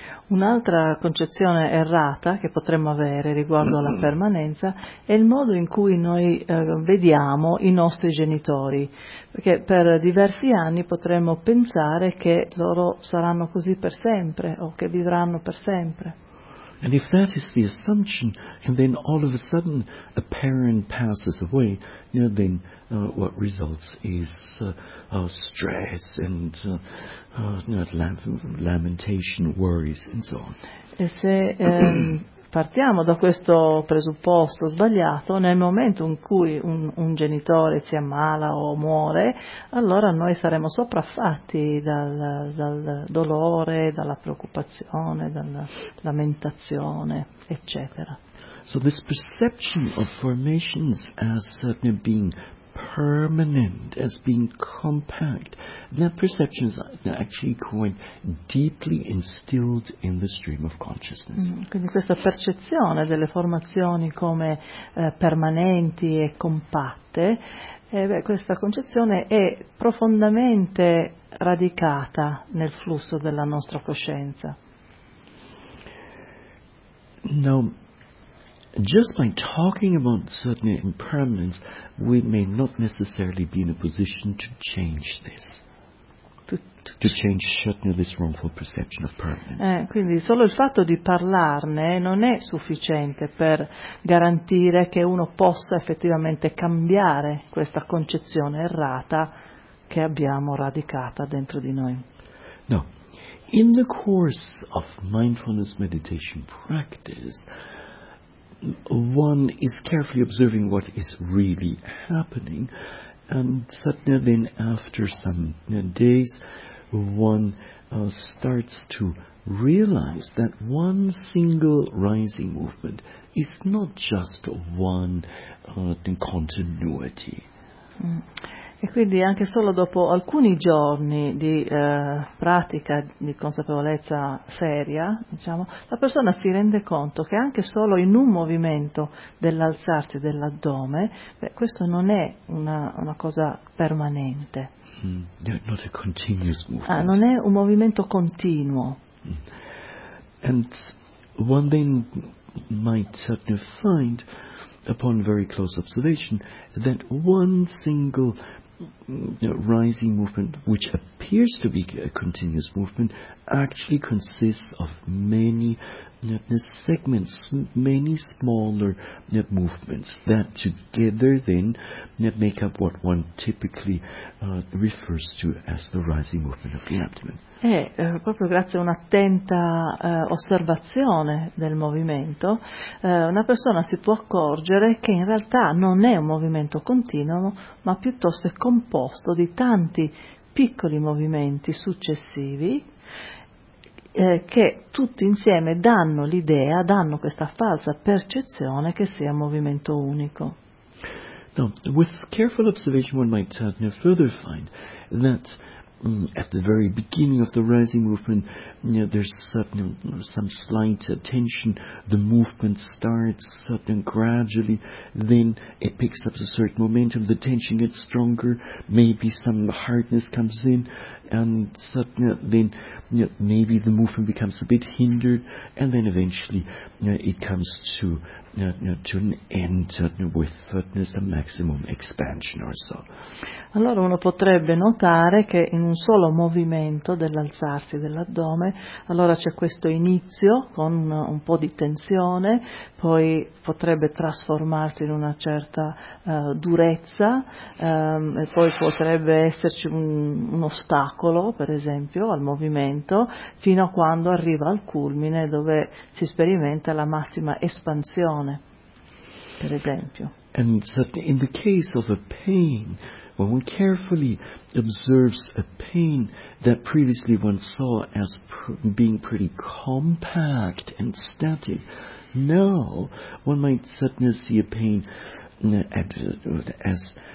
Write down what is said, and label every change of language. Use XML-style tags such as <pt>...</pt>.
<it>Un'altra concezione errata che potremmo avere riguardo alla permanenza è il modo in cui noi vediamo i nostri genitori, perché per diversi anni potremmo pensare che loro saranno così per sempre o che vivranno per sempre.</it> <en>And if that is the assumption, and then all of a sudden a parent passes away, then what results is stress and lamentation, worries, and so on.</en> <it>E se partiamo da questo presupposto sbagliato, nel momento in cui un genitore si ammala o muore, allora noi saremo sopraffatti dal dolore, dalla preoccupazione, dalla lamentazione, eccetera.</it> <en>So this perception of formations as certainly being permanent, as being compact, that perception is actually quite deeply instilled in the stream of consciousness.</en> <it>Quindi questa percezione delle formazioni come permanenti e compatte, questa concezione è profondamente radicata nel flusso della nostra coscienza.</it> <en>No. Just by talking about certain impermanence, we may not necessarily be in a position to change this. To change certainly this wrongful perception of permanence.</en> <it>Quindi solo il fatto di parlarne non è sufficiente per garantire che uno possa effettivamente cambiare questa concezione errata che abbiamo radicata dentro di noi.</it> <en>No. In the course of mindfulness meditation practice, one is carefully observing what is really happening, and suddenly then after some days one starts to realize that one single rising movement is not just one continuity.</en> <it>E quindi anche solo dopo alcuni giorni di pratica di consapevolezza seria, diciamo, la persona si rende conto che anche solo in un movimento dell'alzarsi dell'addome, questo non è una cosa permanente.</it> <en>Not a continuous movement.</en> <it>Non è un movimento continuo.</it> <en>And one thing might certainly find upon very close observation that one single rising movement, which appears to be a continuous movement, actually consists of many segments, many smaller movements that together then make up what one typically refers to as the rising movement of the abdomen.</en> <it>Proprio grazie a un'attenta osservazione del movimento, una persona si può accorgere che in realtà non è un movimento continuo, ma piuttosto è composto di tanti piccoli movimenti successivi che tutti insieme danno l'idea, danno questa falsa percezione che sia un movimento unico.</it> <en>No, with careful observation one might further find that at the very beginning of the rising movement, there's some slight tension, the movement starts sudden gradually, then it picks up a certain momentum, the tension gets stronger, maybe some hardness comes in, and suddenly then maybe the movement becomes a bit hindered, and then eventually it comes to an end with fitness, a maximum expansion or so.</en> <it>Allora uno potrebbe notare che in un solo movimento dell'alzarsi dell'addome, allora c'è questo inizio con un po' di tensione, poi potrebbe trasformarsi in una certa durezza, e poi potrebbe esserci un ostacolo, per esempio, al movimento, fino a quando arriva al culmine dove si sperimenta la massima espansione. Per esempio.</it> <en>And in the case of a pain, when one carefully observes a pain that previously one saw as being pretty compact and static, now one might suddenly see a pain as</en>